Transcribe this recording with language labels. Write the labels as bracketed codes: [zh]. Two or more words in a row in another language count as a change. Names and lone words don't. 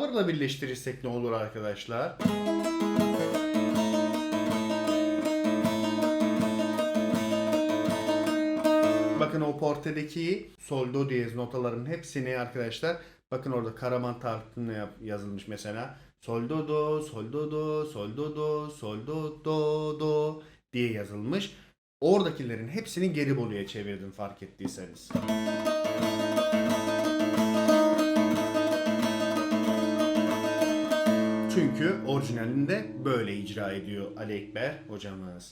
[tr] birleştirirsek ne olur arkadaşlar? Bakın o portedeki sol do diyez notaların hepsini arkadaşlar, bakın orada Karaman tartımına yazılmış mesela. Sol do do, sol do do, sol do do, sol do do do diye yazılmış. Oradakilerin hepsini geri boluya çevirdim fark ettiyseniz. Çünkü orijinalinde böyle icra ediyor Ali Ekber hocamız.